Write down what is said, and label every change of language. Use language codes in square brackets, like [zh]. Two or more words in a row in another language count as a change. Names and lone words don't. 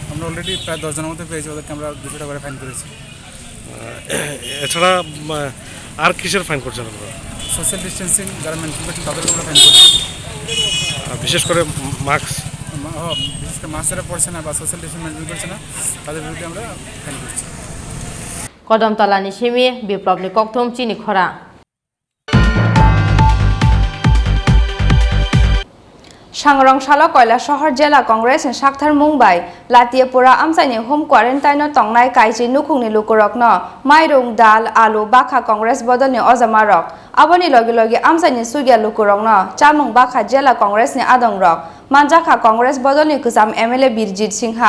[bn] আমরা অলরেডি প্রায় 10 জনের মতো পেয়েছি, ওদেরকে আমরা 200 টাকা করে ফাইন করেছি। এছাড়া আর কিসের ফাইন করছেন আপনারা? [en] social distancing [bn] যারা মেনটেন করছে তাদেরকে আমরা ফাইন করছি। বিশেষ করে মাস্ক বিশেষ করে মাস্ক যারা পড়ছে না বা [en] social distance maintain [bn] করছে না তাদের বিরুদ্ধে আমরা ফাইন করছি। [trp] Kodamtala ni simi biplop ni kokthom Chini Khorang Sangrong Shala Koila Shahar Jela Congress in Shakhtar Mumbai Tripura amsani [en] home quarantine [trp] tongnai kaiji nukhungni lukurokno mairung dal alu bakha Congress bodol ni ojamarok aboni logi logi amsani sugya lukurokno chamung bakha Jela Congress ni adongrok manjakha Congress bodol ni kusam MLA Birjit Singha